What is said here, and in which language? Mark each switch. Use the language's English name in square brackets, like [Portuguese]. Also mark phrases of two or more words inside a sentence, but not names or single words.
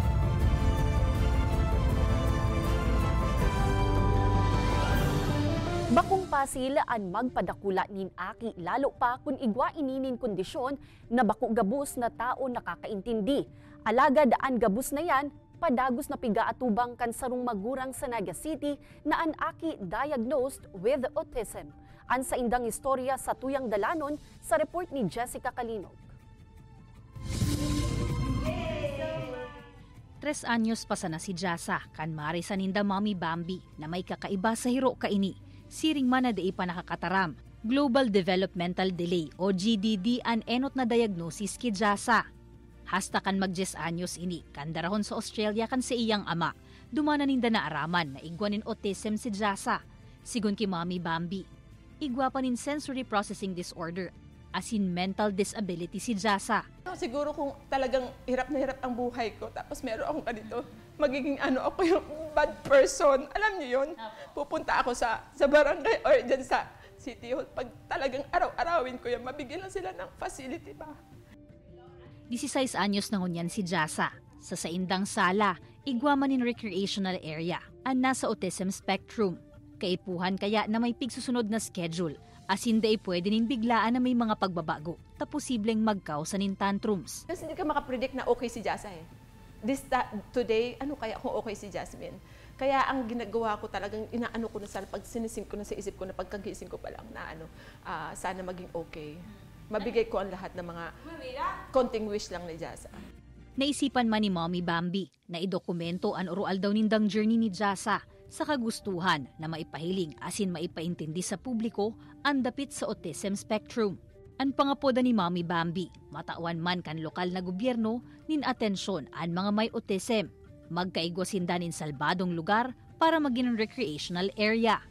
[Bikol] Bakong pasilaan magpadakula nin aki, lalo pa kung igwa ininin kondisyon na bako gabus na tao nakakaintindi. Alagad ang gabus na yan, padagos na pigaatubang kan sarong magurang sa Naga City na ang aki [English] diagnosed with autism. [Bikol] An sa indang istorya sa tuyang dalanon sa report ni Jessica Kalinog. 3 anyos pa sana si Jasa, kan mari sa ninda Mami Bambi na may kakaiba sa hiro kaini. Siring man na di pa nakakataram. [English] Global Developmental Delay [Bikol] o GDD ang enot na diagnosis ki Jasa. Hasta kan mag-10 anyos ini, kandarahon sa Australia kan sa iyang ama. Dumana ninda na araman na igwanin autism si Jasa. Sigun ki Mami Bambi, igwa pa nin [English] sensory processing disorder, [Bikol] asin [English] mental disability [Bikol] si Jasa. [Filipino] Siguro kung talagang hirap na hirap ang buhay ko, tapos meron akong ganito, magiging ako yung [English] bad person. [Filipino] Alam niyo yun? Pupunta ako sa barangay or dyan sa City Hall. Pag talagang araw-arawin ko yan, mabigyan lang sila ng facility ba? [Bikol] 16 anyos na ngunyan si Jasa. Sa saindang sala, igwa man in [English] recreational area, [Bikol] ang nasa autism spectrum. Kaipuhan kaya na may pigsusunod na schedule, as hindi pwede nin biglaan na may mga pagbabago, ta posibleng magkausa nin tantrums. [Filipino] Kasi hindi ka makapredict na okay si Jasa eh. Today, ano kaya kung okay si Jasmine? Kaya ang ginagawa ko talagang inaano ko na sana, pag sinising ko na sa isip ko na pagkagising ko pa lang na sana maging okay. Mabigay ko ang lahat ng mga konting wish lang ni Jasa. [Bikol] Naisipan man ni Mommy Bambi na idokumento ang oral daw nindang journey ni Jasa sa kagustuhan na maipahiling asin maipaintindi sa publiko ang dapit sa autism spectrum. Ang pangapoda ni Mommy Bambi, matawan man kan lokal na gobyerno nin atensyon ang mga may autism. Magkaigwasinda nin salbadong lugar para maging [English] recreational area.